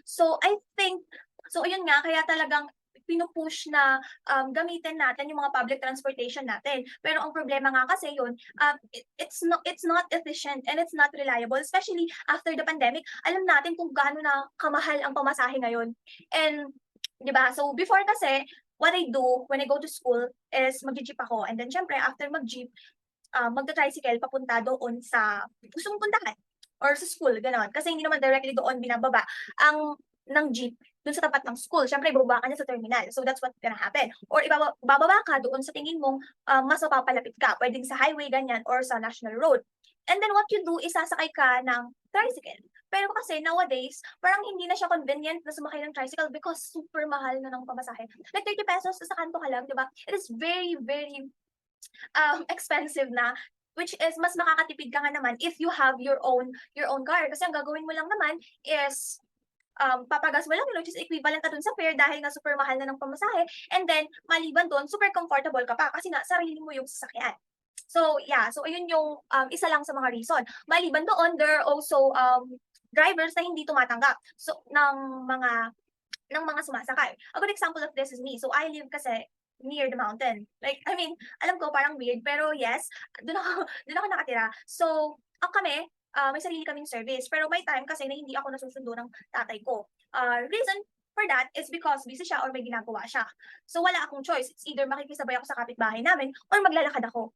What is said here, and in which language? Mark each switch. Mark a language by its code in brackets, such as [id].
[en] So, I think, [tl] so ayun nga, kaya talagang pinupush na gamitin natin yung mga public transportation natin. Pero ang problema nga kasi yun, [en] it's not efficient and it's not reliable, especially after the pandemic. [tl] Alam natin kung gaano na kamahal ang pamasahe ngayon. And, di ba? [en] So, before kasi, what I do when I go to school is [tl] mag-jeep ako. And then, syempre, after mag-jeep, magta-tricycle papunta doon sa gusto mong puntahan or sa school, gano'n. Kasi hindi naman directly doon binababa ng jeep doon sa tapat ng school. Siyempre, ibababa ka niya sa terminal. So, [en] that's what's gonna happen. [tl] Or bababa ka doon sa tingin mong mas mapapalapit ka. Pwedeng sa highway, ganyan, or sa national road. [en] And then, what you do is [tl] sasakay ka ng tricycle. Pero kasi nowadays, parang hindi na siya convenient na sumakay ng tricycle because super mahal na ng pamasahe. [en] Like 30 pesos [tl] sa kanto ka lang, di ba? [en] It is very, very expensive na, which is [tl] mas makakatipid ka nga naman [en] if you have your own car. [tl] Kasi ang gagawin mo lang naman is papagas mo lang yun, which is equivalent na dun sa fare dahil nga super mahal na ng pamasahe. And then, maliban dun, super comfortable ka pa kasi na sarili mo yung sasakyan. So, yeah. So, ayun yung isa lang sa mga reason. Maliban doon, [en] there are also drivers [tl] na hindi tumatanggap ng mga sumasakay. [en] A good example of this is me. So, I live kasi near the mountain. [tl] Like, [en] I mean, [tl] alam ko parang weird, pero yes, doon ako nakatira. So, kami, may sarili kaming service. Pero may time kasi na hindi ako nasusundo ng tatay ko. [en] Reason for that is because [tl] busy siya or may ginagawa siya. So, wala akong choice. It's either makikisabay ako sa kapitbahay namin or maglalakad ako.